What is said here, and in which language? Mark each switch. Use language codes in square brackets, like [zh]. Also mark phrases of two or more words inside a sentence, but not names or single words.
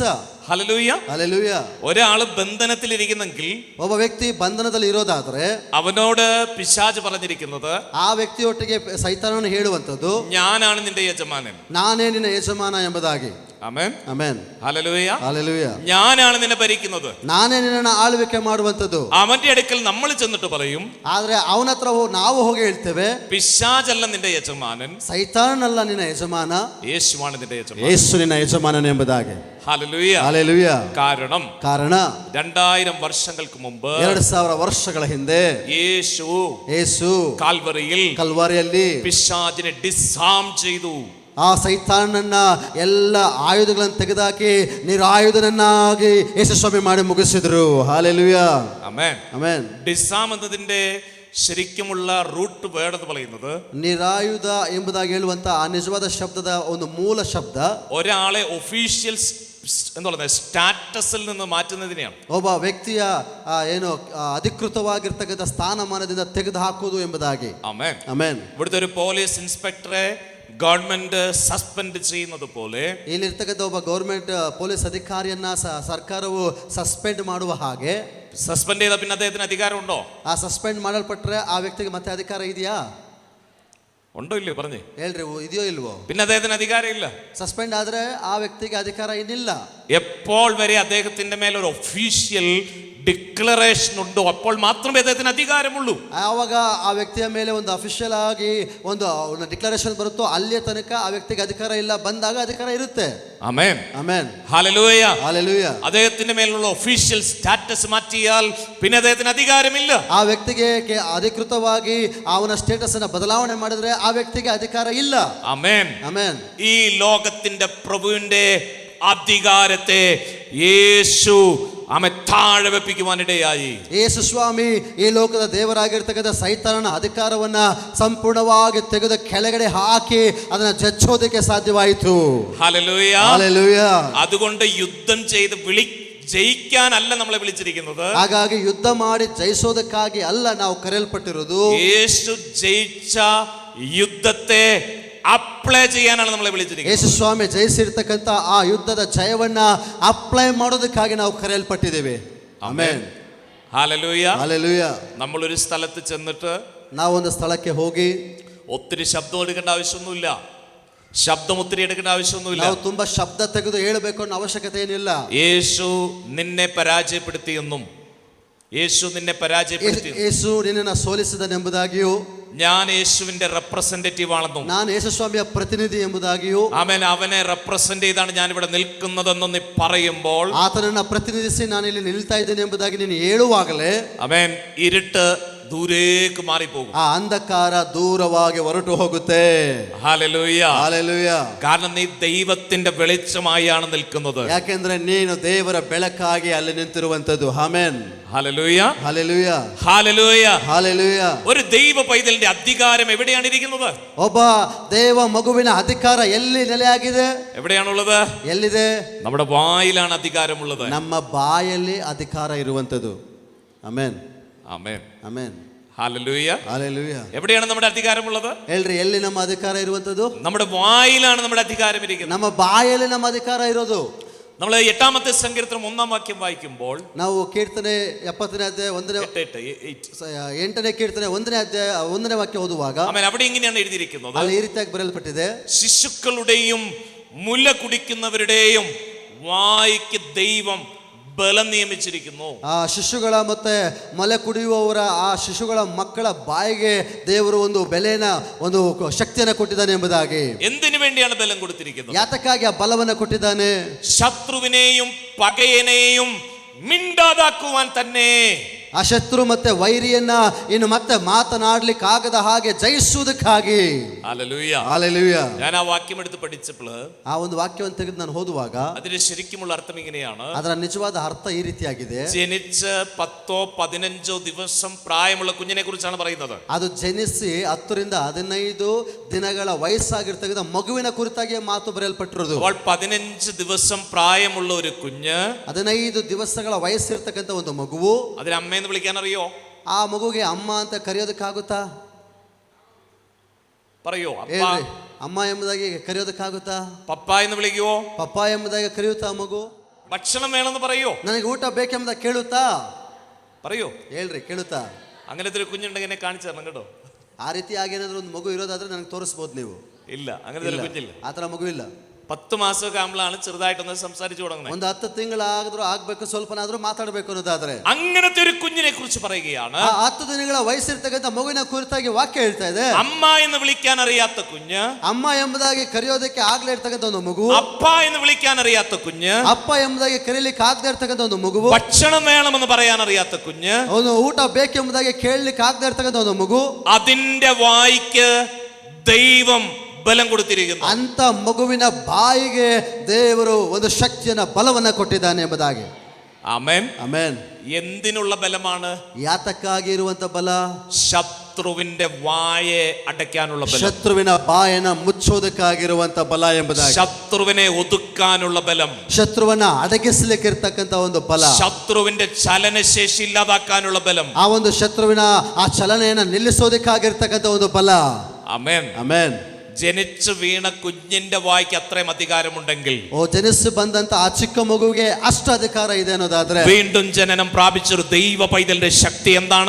[ml] ഹല്ലേലൂയ. ഹല്ലേലൂയ. ഒരാൾ ബന്ധനത്തിലിരിക്കുന്നെങ്കിൽ, [kn] ಒಬ್ಬ ವ್ಯಕ್ತಿ ಬಂಧನದಲ್ಲಿ ಇರೋದಾದ್ರೆ [ml] അവനോട് പിശാച് പറഞ്ഞിരിക്കുന്നത്, [kn] ಆ ವ್ಯಕ್ತಿಯೊಟ್ಟಿಗೆ ಸೈತಾನನು ಹೇಳುವಂತದ್ದು, [ml] ഞാനാണ് ನಿന്റെ യജമാനൻ, [kn] ನಾನೇ ನಿನ್ನ ಯಜಮಾನ ಎಂಬುದಾಗಿ. [ml] ആമേൻ. [kn] ಆಮೆನ್. [ml] ഹല്ലേലൂയ. [kn] ಹಲ್ಲೆಲೂಯ. [ml] ഞാനാണ് നിന്നെ ഭരിക്കുന്നത്. [kn] ನಾನೇ ನಿನ್ನನ್ನು ಆಳ್ವಿಕೆ ಮಾಡುವಂತದ್ದು. [ml] അവന്റെ അടുക്കൽ നമ്മൾ ചെന്നിട്ട് പറയും, [kn] ಆದ್ರೆ ಅವನ ಹತ್ರ ನಾವು ಹೋಗಿ ಹೇಳ್ತೇವೆ, [ml] പിശാചല്ല നിന്റെ യജമാനൻ, [kn] ಸೈತಾನನಲ್ಲ ನಿನ್ನ ಯಜಮಾನ, [ml] യേശുവാണ് നിന്റെ യജമാനൻ. [kn] ಯೇಸು ನಿನ್ನ ಯಜಮಾನನ ಎಂಬುದಾಗಿ. [ml] ഹല്ലേലൂയ. [kn] ಹಲ್ಲೆಲೂಯ. [ml] കാരണം 2000 വർഷങ്ങൾക്ക് മുമ്പ് [kn] 2000 ವರ್ಷಗಳ ಹಿಂದೆ ಯೇಸು ಕಲ್ವಾರಿಯಲ್ಲಿ [ml] പിശാചിനെ ഡിസാം ചെയ്തു. [kn] ಆ ಸೈತಾನನ್ನ ಎಲ್ಲ ಆಯುಧಗಳನ್ನು ತೆಗೆದಾಕಿ ನಿರಾಯುಧನನ್ನಾಗಿ ಯೇಸು ಸ್ವಾಮಿ ಮಾಡಿ ಮುಗಿಸಿದ್ರು. [ml] ഹല്ലേലൂയ. ആമേൻ. ആമേൻ. ഡിസാം എന്നതിന്റെ ശരിക്കുമുള്ള [en] root word [ml] എന്ന് പറയുന്നത്, [kn] ನಿರಾಯುಧ ಎಂಬುದಾಗಿ ಹೇಳುವಂತ ಆ ನಿಜವಾದ ಶಬ್ದದ ಒಂದು ಮೂಲ ಶಬ್ದ [ml] ഒരാളെ ഒഫീഷ്യൽ എന്ന് പറയുന്നത് സ്റ്റാറ്റസിൽ നിന്ന് മാറ്റുന്നതിനെയാണ്. [kn] ಒಬ್ಬ ವ್ಯಕ್ತಿಯ ಏನು ಅಧಿಕೃತವಾಗಿರ್ತಕ್ಕಂಥ ಸ್ಥಾನಮಾನದಿಂದ ತೆಗೆದು ಹಾಕುವುದು ಎಂಬುದಾಗಿ. [ml] ആമേൻ. [kn] ಆಮೆನ್. [ml] ഇവിടുത്തെ ഒരു [en] police inspector government suspend [ml] ചെയ്യുന്നത് പോലെ, [kn] ಇಲ್ಲಿರ್ತಕ್ಕಂಥ ಒಬ್ಬ [en] government police [kn] ಅಧಿಕಾರಿಯನ್ನ ಸರ್ಕಾರವು ಸಸ್ಪೆಂಡ್ ಮಾಡುವ ಹಾಗೆ, [ml] സസ്പെൻഡ് ചെയ്ത പിന്നെ അദ്ദേഹത്തിന് അധികാരമുണ്ടോ? [kn] ಆ ಸಸ್ಪೆಂಡ್ ಮಾಡಲ್ಪಟ್ರೆ ಆ ವ್ಯಕ್ತಿಗೆ ಮತ್ತೆ ಅಧಿಕಾರ ಇದೆಯಾ? [ml] ഉണ്ടോ ഇല്ലയോ പറഞ്ഞേ? [kn] ಹೇಳ್ರಿ, ಇದೆಯೋ ಇಲ್ವೋ? [ml] പിന്നെ അദ്ദേഹത്തിന് അധികാരം ഇല്ല. [kn] ಸಸ್ಪೆಂಡ್ ಆದ್ರೆ ಆ ವ್ಯಕ್ತಿಗೆ ಅಧಿಕಾರ ಇನ್ನಿಲ್ಲ. [ml] എപ്പോൾ വരെ അദ്ദേഹത്തിന്റെ മേൽ ഒരു [en] official declaration [ml] ഉണ്ടോ അപ്പോൾ മാത്രമേ അദ്ദേഹത്തിന് അധികാരമുള്ളൂ. [kn] ಆವಾಗ ಆ ವ್ಯಕ್ತಿಯ ಮೇಲೆ ಒಂದು ಅಫಿಷಿಯಲ್ ಆಗಿ ಒಂದು ಡಿಕ್ಲರೇಷನ್ ಬರುತ್ತೋ ಅಲ್ಲಿಯ ತನಕ ಆ ವ್ಯಕ್ತಿಗೆ ಅಧಿಕಾರ ಇಲ್ಲ, ಬಂದಾಗ ಅಧಿಕಾರ ಇರುತ್ತೆ. [ml] ആമേൻ. [kn] ಆಮೆನ್. [ml] ഹല്ലേലൂയ. ഹല്ലേലൂയ. അദ്ദേഹത്തിന്റെ മേലുള്ള [en] official status [ml] മാറ്റിയാൽ പിന്നെ അദ്ദേഹത്തിന് അധികാരമില്ല. [kn] ಆ ವ್ಯಕ್ತಿಗೆ ಅಧಿಕೃತವಾಗಿ ಅವನ ಸ್ಟೇಟಸ್ ಅನ್ನ ಬದಲಾವಣೆ ಮಾಡಿದ್ರೆ ಆ ವ್ಯಕ್ತಿಗೆ ಅಧಿಕಾರ ಇಲ್ಲ. [ml] ആമേൻ. [kn] ಆಮೆನ್. [ml] ഈ ലോകത്തിന്റെ പ്രഭുവിന്റെ അധികാരത്തെ യേശു താഴെ വെപ്പിക്കുവാനിടയായി. [kn] ಯೇಸು ಸ್ವಾಮಿ ಈ ಲೋಕದ ದೇವರಾಗಿರ್ತಕ್ಕಂಥ ಸೈತಾನನ ಅಧಿಕಾರವನ್ನ ಸಂಪೂರ್ಣವಾಗಿ ತೆಗೆದು ಕೆಳಗಡೆ ಹಾಕಿ ಅದನ್ನ ಜಜ್ಜೋದಕ್ಕೆ ಸಾಧ್ಯವಾಯಿತು. [ml] ഹല്ലേലൂയ. [kn] ಹಲ್ಲೆಲೂಯ. [ml] അതുകൊണ്ട് യുദ്ധം ചെയ്ത് ജയിക്കാനല്ല നമ്മളെ വിളിച്ചിരിക്കുന്നത്. [kn] ಹಾಗಾಗಿ ಯುದ್ಧ ಮಾಡಿ ಜಯಿಸೋದಕ್ಕಾಗಿ ಅಲ್ಲ ನಾವು ಕರೆಯಲ್ಪಟ್ಟಿರೋದು. [ml] യേശു ജയിച്ച യുദ്ധത്തെ ಅಪ್ಲೈ ചെയ്യാനാണ് നമ്മളെ വിളിച്ചിരിക്കുന്നത്. [kn] ಯೇಸು ಸ್ವಾಮಿ ಜಯಿಸಿರ್ತಕ್ಕಂಥ ಆ ಯುದ್ಧದ ಜಯವನ್ನ ಅಪ್ಲೈ ಮಾಡೋದಕ್ಕಾಗಿ ನಾವು ಕರೆಯಲ್ಪಟ್ಟಿದ್ದೇವೆ. ಆಮೆನ್. [ml] ഹല്ലേലൂയ. [kn] ಹಲ್ಲೆಲೂಯ. [ml] നമ്മളൊരു സ്ഥലത്ത് ചെന്നിട്ട് [kn] ನಾವೊಂದು ಸ್ಥಳಕ್ಕೆ ಹೋಗಿ [ml] ഒത്തിരി ശബ്ദം എടുക്കേണ്ട ആവശ്യമൊന്നുമില്ല. ശബ്ദം ഒത്തിരി എടുക്കേണ്ട ആവശ്യമൊന്നുമില്ല. [kn] ನಾವು ತುಂಬಾ ಶಬ್ದ ತೆಗೆದು ಹೇಳಬೇಕು ಅನ್ನೋ ಅವಶ್ಯಕತೆ ಏನಿಲ್ಲ. [ml] യേശു നിന്നെ പരാജയപ്പെടുത്തിയെന്നും, യേശു നിന്നെ പരാജയപ്പെടുത്തി, [kn] ಯೇಸು ನಿನ್ನನ್ನು ಸೋಲಿಸಿದನೆಂಬುದಾಗಿಯೂ, [ml] ഞാൻ യേശുവിന്റെ റെപ്രസെന്റേറ്റീവ് ആണെന്നും, [kn] ನಾನು ಯೇಸು ಸ್ವಾಮಿಯ ಪ್ರತಿನಿಧಿ ಎಂಬುದಾಗಿಯೂ, [ml] അവനെ റെപ്രസെന്റ് ചെയ്താണ് ഞാൻ ഇവിടെ നിൽക്കുന്നതെന്നും നീ പറയുമ്പോൾ, [kn] ಆತನನ್ನ ಪ್ರತಿನಿಧಿಸಿ ನಾನು ಇಲ್ಲಿ ನಿಲ್ತಾ ಇದ್ದೇನೆ ಎಂಬುದಾಗಿ ನೀನು ಹೇಳುವಾಗಲೇ [ml] ഇരുട്ട് ദൂരേക്ക് മാറിപ്പോകും. [kn] ಆ ಅಂಧಕಾರ ದೂರವಾಗಿ ಹೊರಟು ಹೋಗುತ್ತೆ. [ml] ഹല്ലേലൂയ. [kn] ಹಲ್ಲೆಲೂಯ. [ml] കാരണം നീ ദൈവത്തിന്റെ വെളിച്ചമായാണ് നിൽക്കുന്നത്. [kn] ಯಾಕೆಂದ್ರೆ ನೀನು ದೇವರ ಬೆಳಕಾಗಿ ಅಲ್ಲಿ ನಿಂತಿರುವಂತದ್ದು. ಆಮೆನ್. [ml] ഹല്ലേലൂയ. [kn] ಹಲ್ಲೆಲೂಯ. [ml] ഹല്ലേലൂയ. [kn] ಹಲ್ಲೆಲೂಯ. [ml] ഒരു ദൈവ പൈതലിന്റെ അധികാരം എവിടെയാണ് ഇരിക്കുന്നത്? [kn] ಒಬ್ಬ ದೇವ ಮಗುವಿನ ಅಧಿಕಾರ ಎಲ್ಲಿ ನೆಲೆಯಾಗಿದೆ? [ml] എവിടെയാണുള്ളത്? [kn] ಎಲ್ಲಿದೆ? [ml] നമ്മുടെ വായിലാണ് അധികാരമുള്ളത്. [kn] ನಮ್ಮ ಬಾಯಲ್ಲಿ ಅಧಿಕಾರ ಇರುವಂತದ್ದು. ಆಮೆನ್. [ml] ആമേൻ. [kn] ಆಮೆನ್. [ml] ഹല്ലേലൂയ. [kn] ಹಲ್ಲೆಲೂಯ. [ml] എവിടെയാണ് നമ്മുടെ അധികാരമുള്ളത്? [kn] ಹೇಳ್ರಿ, ಎಲ್ಲಿ ನಮ್ಮ ಅಧಿಕಾರ ಇರುವಂತದ್ದು? [ml] നമ്മുടെ വായിലാണ് നമ്മുടെ അധികാരം ഇരിക്കുന്നത്. [kn] ನಮ್ಮ ಬಾಯಲ್ಲಿ ನಮ್ಮ ಅಧಿಕಾರ ಇರೋದು. [ml] നമ്മൾ 8-ാമത്തെ സങ്കീർത്തനം 1-ാം വാക്യം വായിക്കുമ്പോൾ, [kn] ನಾವು ಕೀರ್ತನೆ 70ನೇ ಅಧ್ಯಾಯ 8ನೇ ಕೀರ್ತನೆ 1ನೇ ಅಧ್ಯಾಯ 1ನೇ ವಾಕ್ಯ ಓದುವಾಗ [ml] അവിടെ ഇങ്ങനെയാണ് എഴുതിയിരിക്കുന്നത്, [kn] ಅಲ್ಲಿ ಈ ರೀತಿಯಾಗಿ ಬರೆಯಲ್ಪಟ್ಟಿದೆ, [ml] ശിശുക്കളുടെയും മുല കുടിക്കുന്നവരുടെയും വായിക്ക് ദൈവം ബലം നിയമിച്ചിരിക്കുന്നു. [kn] ಆ ಶಿಶುಗಳ ಮತ್ತೆ ಮೊಲೆ ಕುಡಿಯುವವರ ಆ ಶಿಶುಗಳ ಮಕ್ಕಳ ಬಾಯಿಗೆ ದೇವರು ಒಂದು ಬೆಲೆನ ಒಂದು ಶಕ್ತಿಯನ್ನು ಕೊಟ್ಟಿದ್ದಾನೆ ಎಂಬುದಾಗಿ. [ml] എന്തിനു വേണ്ടിയാണ് ബലം കൊടുത്തിരിക്കുന്നത്? [kn] ಯಾತಕ್ಕಾಗಿ ಆ ಬಲವನ್ನು ಕೊಟ್ಟಿದ್ದಾನೆ? [ml] ശത്രുവിനെയും പകയനെയും മിണ്ടാതാക്കുവാൻ തന്നെ. [kn] ಆ ಶತ್ರು ಮತ್ತೆ ವೈರಿಯನ್ನ ಇನ್ನು ಮತ್ತೆ ಮಾತನಾಡ್ಲಿಕ್ಕೆ ಆಗದ ಹಾಗೆ ಜಯಿಸುವುದಕ್ಕಾಗಿ. [ml] ഹല്ലേലൂയ. [kn] ಹಲ್ಲೆಲೂಯ. [ml] ഞാൻ ആ വാക്യം എടുത്ത് പഠിച്ചപ്പോൾ [kn] ಆ ಒಂದು ವಾಕ್ಯವನ್ನು ತೆಗೆದು ನಾನು ಓದುವಾಗ [ml] അതിന്റെ ശരിക്കുമുള്ള അർത്ഥം ഇങ്ങനെയാണ്. [kn] ಅದರ ನಿಜವಾದ ಅರ್ಥ ಈ ರೀತಿಯಾಗಿದೆ. [ml] ജനിച്ച് 10-15 ദിവസം പ്രായമുള്ള കുഞ്ഞിനെ കുറിച്ചാണ് പറയുന്നത്. [kn] ಅದು ಜನಿಸಿ 10 ರಿಂದ 15 ದಿನಗಳ ವಯಸ್ಸಾಗಿರ್ತಕ್ಕಂಥ ಮಗುವಿನ ಕುರಿತಾಗಿ ಮಾತು ಬರೆಯಲ್ಪಟ್ಟಿರೋದು. [ml] അപ്പോൾ 15 ദിവസം പ്രായമുള്ള ഒരു കുഞ്ഞ്, [kn] 15 ದಿವಸಗಳ ವಯಸ್ಸಿರ್ತಕ್ಕಂಥ ಒಂದು ಮಗುವು, [ml] അതിന് അമ്മയെന്ന് വിളിക്കാൻ അറിയോ? [kn] ಆ ಮಗುಗೆ ಅಮ್ಮ ಅಂತ ಕರೆಯೋದಕ್ಕಾಗುತ್ತಾ? [ml] പറയോ? അപ്പ, [kn] ಹೇಳ್ರಿ, ಅಮ್ಮ ಎಂಬುದಾಗಿ ಕರೆಯೋದಕ್ಕಾಗುತ್ತಾ? [ml] പപ്പ എന്ന് വിളിക്കുവോ? [kn] ಪಪ್ಪ ಎಂಬುದಾಗಿ ಕರೆಯುತ್ತಾ ಆ ಮಗು? [ml] ഭക്ഷണം വേണമെന്ന് പറയോ? [kn] ನನಗೆ ಊಟ ಬೇಕೆಂಬುದಾಗಿ ಕೇಳುತ್ತಾ? [ml] പറയോ? [kn] ಹೇಳ್ರಿ, ಕೇಳುತ್ತಾ? [ml] അങ്ങനത്തെ ഒരു കുഞ്ഞുണ്ടെങ്കിൽ എന്നെ കാണിച്ചു തരണം കേട്ടോ. [kn] ಆ ರೀತಿಯಾಗಿ ಏನಾದ್ರು ಒಂದು ಮಗು ಇರೋದಾದ್ರೆ ನನಗೆ ತೋರಿಸ್ಬೋದು ನೀವು. [ml] ഇല്ല, അങ്ങനത്തെ ഒരു കുഞ്ഞില്ല. [kn] ಆ ಥರ ಮಗು ಇಲ್ಲ. [ml] 10 മാസമൊക്കെ ആകുമ്പോഴാണ് ചെറുതായിട്ടൊന്ന് സംസാരിച്ചു തുടങ്ങുന്നത്. [kn] ಒಂದು 10 ತಿಂಗಳಾದ್ರೂ ಆಗ್ಬೇಕು, ಸ್ವಲ್ಪನಾದ್ರೂ ಮಾತಾಡಬೇಕು ಅನ್ನೋದಾದ್ರೆ [ml] അങ്ങനത്തെ ഒരു കുഞ്ഞിനെ കുറിച്ച് പറയുകയാണ്. [kn] ಆ 10 ದಿನಗಳ ವಯಸ್ಸಿರ್ತಕ್ಕಂಥ ಮಗುವಿನ ಕುರಿತಾಗಿ ವಾಕ್ಯ ಹೇಳ್ತಾ ಇದೆ. [ml] അമ്മ എന്ന് വിളിക്കാൻ അറിയാത്ത കുഞ്ഞ്, [kn] ಅಮ್ಮ ಎಂಬುದಾಗಿ ಕರೆಯೋದಕ್ಕೆ ಆಗ್ಲೇ ಇರ್ತಕ್ಕಂಥ ಒಂದು ಮಗು, [ml] അപ്പ എന്ന് വിളിക്കാൻ അറിയാത്ത കുഞ്ഞ്, [kn] ಅಪ್ಪ ಎಂಬುದಾಗಿ ಕರೀಲಿಕ್ಕೆ ಆಗದೆ ಇರ್ತಕ್ಕಂಥ ಒಂದು ಮಗುವು, [ml] ഭക്ഷണം വേണമെന്ന് പറയാൻ അറിയാത്ത കുഞ്ഞ്, [kn] ಅವನು ಊಟ ಬೇಕೆಂಬುದಾಗಿ ಕೇಳಲಿಕ್ಕೆ ಆಗದೆ ಇರ್ತಕ್ಕಂಥ ಒಂದು ಮಗು, [ml] അതിന്റെ വായിക്ക് ദൈവം ബലം കൊടുത്തിരിക്കുന്നു. [kn] ಅಂತ ಮಗುವಿನ ಬಾಯಿಗೆ ದೇವರು ಒಂದು ಶಕ್ತಿಯನ್ನ ಬಲವನ್ನ ಕೊಟ್ಟಿದ್ದಾನೆ ಎಂಬುದಾಗಿ. [ml] ആമേൻ. [kn] ಆಮೆನ್. [ml] എന്തിനുള്ള ബലമാണ്? [kn] ಯಾತಕ್ಕಾಗಿ ಇರುವಂತ ಬಲ? [ml] ശത്രുവിന്റെ വായെ അടയ്ക്കാനുള്ള ബലം, [kn] ಶತ್ರುವಿನ ಬಾಯನ್ನ ಮುಚ್ಚೋದಕ್ಕಾಗಿರುವಂತ ಬಲ ಎಂಬುದಾಗಿ. [ml] ശത്രുവിനെ ഒതുക്കാനുള്ള ബലം, [kn] ಶತ್ರುವನ್ನ ಅಡಗಿಸಲಿಕ್ಕೆ ಇರ್ತಕ್ಕಂಥ ಒಂದು ಬಲ, [ml] ശത്രുവിന്റെ ചലനശേഷി ഇല്ലാതാക്കാനുള്ള ബലം, [kn] ಆ ಒಂದು ಶತ್ರುವಿನ ಆ ಚಲನೆಯನ್ನ ನಿಲ್ಲಿಸೋದಕ್ಕಾಗಿರ್ತಕ್ಕಂಥ ಒಂದು ಬಲ. [ml] ആമേൻ. [kn] ಆಮೆನ್. [ml] ജനിച്ചു വീണ കുഞ്ഞിന്റെ വായ്ക്ക് അത്രയും അധികാരമുണ്ടെങ്കിൽ, [kn] ಜನಿಸಿ ಬಂದಂತ ಆ ಚಿಕ್ಕ ಮಗುವಿಗೆ ಅಷ್ಟು ಅಧಿಕಾರ ಇದೆ ಅನ್ನೋದಾದ್ರೆ, [ml] വീണ്ടും ജനനം പ്രാപിച്ചൊരു ദൈവ പൈതലിന്റെ ശക്തി എന്താണ്?